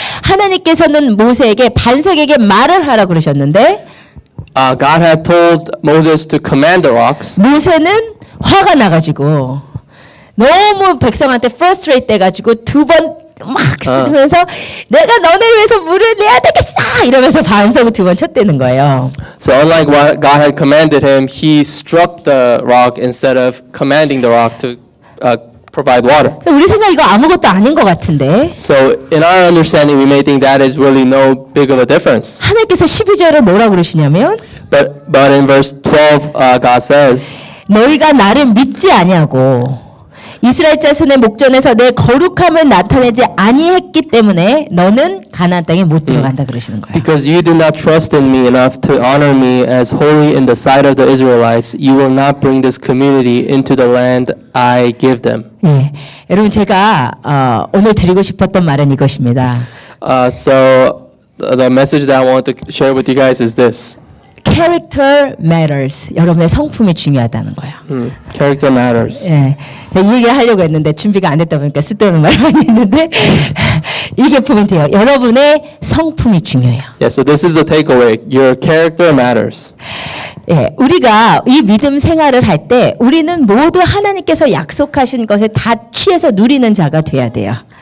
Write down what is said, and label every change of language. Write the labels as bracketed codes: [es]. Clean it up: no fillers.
[ko] 하나님께서는 모세에게 반석에게 말을 하라 그러셨는데 [en] God had told Moses to command the rocks. [ko] 모세는 화가 나가지고 너무 백성한테 frustrate 돼가지고 2번 막 쓰면서 내가 너네를 위해서 물을 내야 되겠어 이러면서 반석을 2번 쳤다는 거예요. [en] So unlike what God had commanded him, he struck the rock instead of commanding the rock to provide water. [ko] 우리 생각 이거 아무것도 아닌 것 같은데. [en] So in our understanding, we may think that is really no big of a difference. [ko] 하나님께서 12절을 뭐라고 그러시냐면 [en] But in verse 12, God says. [ko] 너희가 나를 믿지 아니하고 이스라엘 자손의 목전에서 내 거룩함을 나타내지 아니했기 때문에 너는 가나안 땅에 못 들어간다 그러시는 거예요. [en] Because you do not trust in me enough to honor me as holy in the sight of the Israelites, you will not bring this community into the land I give them. [ko] 예, 여러분 제가 오늘 드리고 싶었던 말은 이것입니다. [en] So the message that I want to share with you guys is this. Character matters. [ko] 여러분의 성품이 중요하다는 거예요. [en] Character matters. [ko] 예, 이 얘기를 하려고 했는데 준비가 안 됐다 보니까 쓸데없는 말을 많이 했는데 이게 포인트예요. 여러분의 성품이 중요해요. [en] Yeah, so this is the takeaway. Your character matters. [ko] 예, 우리가 이 믿음 생활을 할 때 우리는 모두 하나님께서 약속하신 것을 다 취해서 누리는 자가 돼야 돼요.